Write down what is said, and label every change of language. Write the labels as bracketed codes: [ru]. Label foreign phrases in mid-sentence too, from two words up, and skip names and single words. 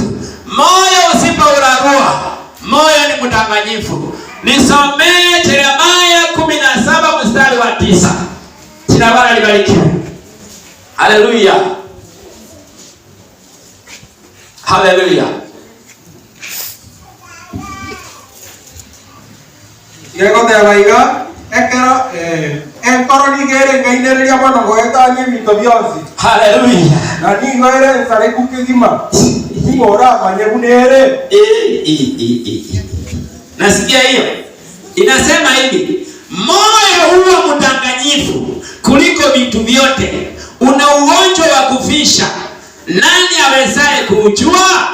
[sw] Moyo usipourarua, moyo ni mdanganyifu. Nisomee Yeremia 17 mstari wa 9. Jina la Bwana libarikiwe. Haleluya. Haleluya. [guz] Yego te baiga ekero enkoro nigere ngainereria bono goetania bintu byonsi. Haleluya. Na ningoere sare kukigima. Ngora manyegunere. [sw] Nasikia hiyo. Inasema hivi, moyo huwa mdanganyifu kuliko vitu vyote, una ugonjwa wa kufisha, nani awezaye kuujua?